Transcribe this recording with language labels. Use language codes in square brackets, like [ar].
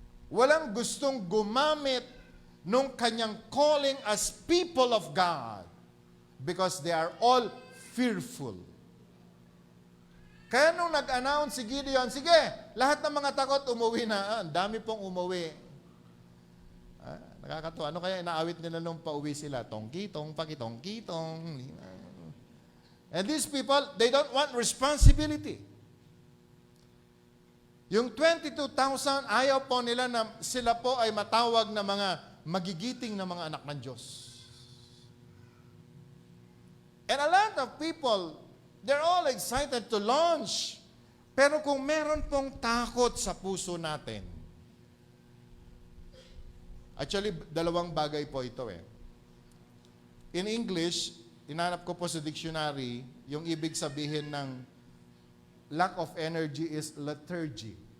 [tl] Walang gustong gumamit nung kanyang [en] calling as people of God. Because they are all fearful. [tl] Kaya nung nag-announce si Gideon, sige, lahat ng mga takot umuwi na. Ang dami pong umuwi. Nakakatuwa. Ano kaya inaawit nila nung pauwi sila? Tongkitong, pakitong-kitong. [en] And these people, they don't want responsibility. [tl] Yung 22,000, ayaw po nila na sila po ay matawag na mga magigiting na mga anak ng Diyos. [en] And a lot of people, they're all excited to launch. [tl] Pero kung meron pong takot sa puso natin, actually, dalawang bagay po ito eh. [en] In English, [tl] inanap ko po sa dictionary, yung ibig sabihin ng [en] lack of energy is lethargy.